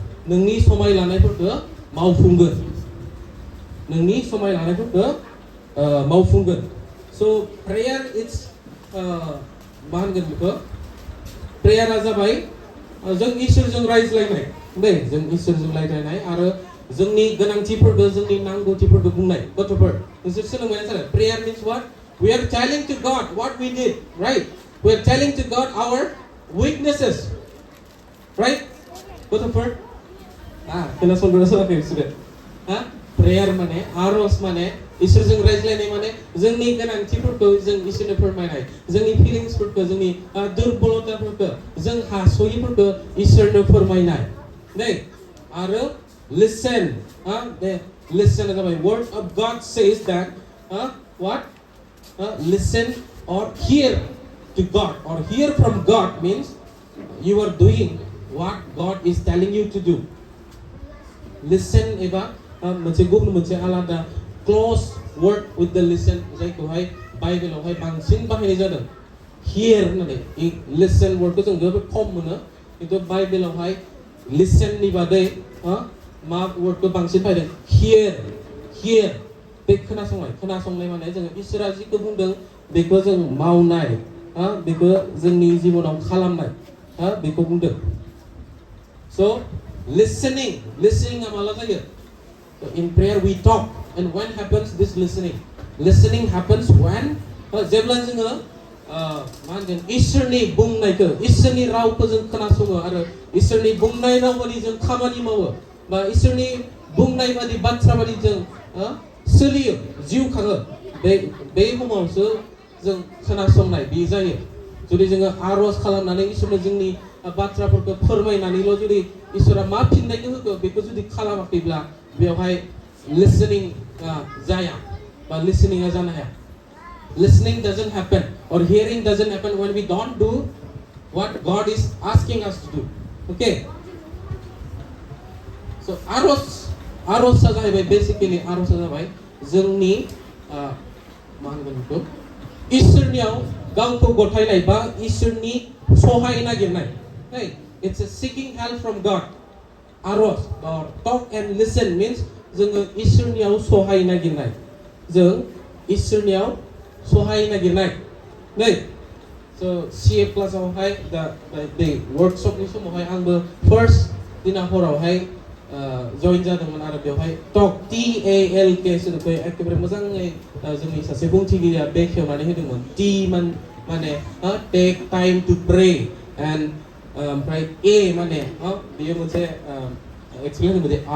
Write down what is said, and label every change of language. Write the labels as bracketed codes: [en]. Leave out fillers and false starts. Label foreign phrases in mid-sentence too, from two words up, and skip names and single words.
[brx] नोंनि समाय लानायफोरखौ मावफुंगोन नोंनि समाय लानायफोरखौ मावफुंगोन [en] so prayer it's [brx] मा होनगोन बेखौ प्रेयारा जाबाय जों इसोरजों रायज्लायनाय दे जों इसोरजों रायज्लायनाय आरो जोंनि गोनांथिफोरखौ जोंनि नांगौथिफोरखौ बुंनाय गथ'फोर नोंसोर सोलोंबाय ना [en] prayer means what we are telling to God what we did right we are telling to God our weaknesses right [brx] गथ'फोर खोनासंदोंना सोलाखै बिसोरो प्रेयार माने आरज माने इसोरजों रायज्लायनाय माने जोंनि गोनांथिफोरखौ जों इसोरनो फोरमायनाय जोंनि फिलिंसफोरखौ जोंनि दुरबलताफोरखौ जों हास'यिफोरखौ इसोरनो फोरमायनाय दे आरो [en] listen दे listen जाबाय word of God says that what listen or hear to God or hear from God means you are doing what God is telling you to do [brx] listen एबा मोनसे गुबुन मोनसे आलादा [en] close word with the listen [brx] जायखौहाय बाइबेलावहाय बांसिन बाहायनाय जादों hear होननानै listen wordखौ जों जोबोद खम मोनो खिन्थु बाइबेलावहाय listen नि बादै मा wordखौ बांसिन बाहायदों hear बे खोनासंनाय माने जोङो इसोरा जिखौ बुंदों बेखौ जों मावनाय बेखौ जोंनि जिबनाव खालामनाय बेखौ बुंदों [en] so listening [brx] माला जायो [en] in prayer we talk and when happens this listening happens when [brx] जेब्ला जोङो मा होनगोन इसोरनि बुंनायखौ इसोरनि रावखौ जों खोनासङो आरो इसोरनि बुंनाय राव बायदि जों खामानि मावो बा इसोरनि बुंनाय बायदि बाथ्रा बायदि जों सोलियो जिउ खाङो बे समावसो जों खोनासंनाय बे जायो जुदि जोङो आरज खालामनानै इसोरनो जोंनि बाथ्राफोरखौ फोरमायनानैल' जुदि इसोरा मा फिननायखौ होगो बेखौ जुदि खालामाखैब्ला बेवहाय listening जाया बा listening जानो हाया [en] listening doesn't happen or hearing doesn't happen when we don't do what God is asking us to do okay [brx] so आर'जआ जाहैबाय बेसिकलि आर'जआ जाबाय जोंनि मा होनगोन बेखौ इसोरनियाव गावखौ गथायनाय बा इसोरनि सहाय नागिरनाय [en] it's a seeking help from God आर'ज or talk and listen means [brx] जोङो इसोरनियाव सहाय नागिरनाय जों इसोरनियाव सहाय नागिरनाय नै so CA क्लासावहाय बे वर्कशपनि समावहाय आंबो फार्स्ट दिना हरावहाय जइन जादोंमोन आरो बेवहाय टक TALK सोदोबखौ एखेबारे मोजाङै जोंनि सासे बुंथिगिरिया बेखेवनानै होदोंमोन T माने [en] take time to pray and [brx] ओमफ्राय A माने बेयो मोनसे एक्सप्लेन होदों